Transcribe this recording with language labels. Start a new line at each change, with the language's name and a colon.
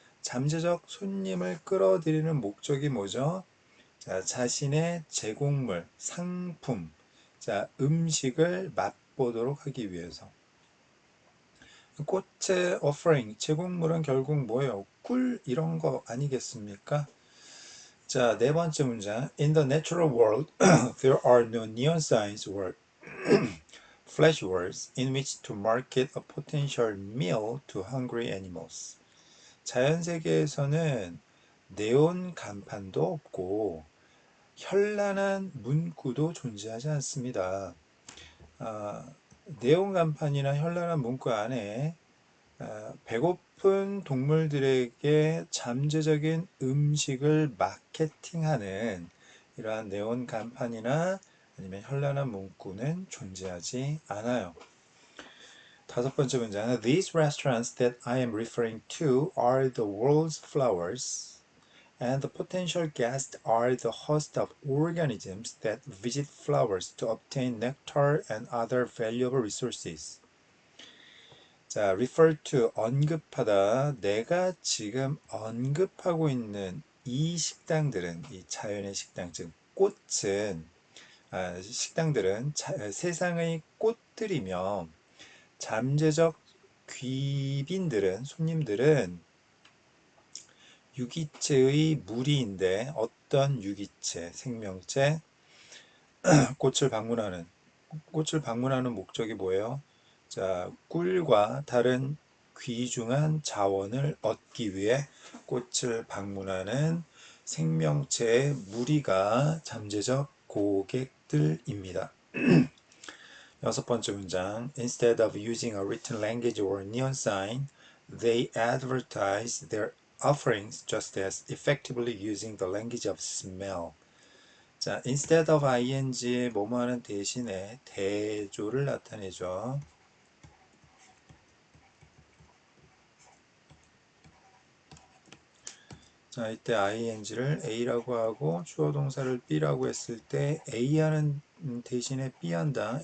Korean: 잠재적 손님을 끌어들이는 목적이 뭐죠? 자, 자신의 제공물, 상품, 자, 음식을 맛보도록 하기 위해서. 꽃의 offering, 제공물은 결국 뭐예요? 꿀 이런 거 아니겠습니까? 자, 네 번째 문장.
English: In the natural world, there are no neon signs or flash words in which to market a potential meal to hungry animals.
Korean: 자연세계에서는 네온 간판도 없고 현란한 문구도 존재하지 않습니다. 네온 간판이나 현란한 문구 안에 배고픈 동물들에게 잠재적인 음식을 마케팅하는 이러한 네온 간판이나 아니면 현란한 문구는 존재하지 않아요. 다섯 번째 문장은
English: These restaurants that I am referring to are the world's flowers, and the potential guests are the host of organisms that visit flowers to obtain nectar and other valuable resources.
Korean: 자, refer to, 언급하다. 내가 지금 언급하고 있는 이 식당들은, 이 자연의 식당, 즉 꽃은, 식당들은 세상의 꽃들이며 잠재적 귀빈들은, 손님들은 유기체의 무리인데 어떤 유기체, 생명체, 꽃을 방문하는 목적이 뭐예요? 자, 꿀과 다른 귀중한 자원을 얻기 위해 꽃을 방문하는 생명체의 무리가 잠재적 고객들입니다. 여섯 번째 문장.
English: Instead of using a written language or neon sign, they advertise their offerings just as effectively using the language of smell.
Korean: 자, instead of ing의 뭐뭐하는 대신에 대조를 나타내죠. 자, 이때 ing를 a라고 하고 주어 동사를 b라고 했을 때 a하는 대신에 b한다.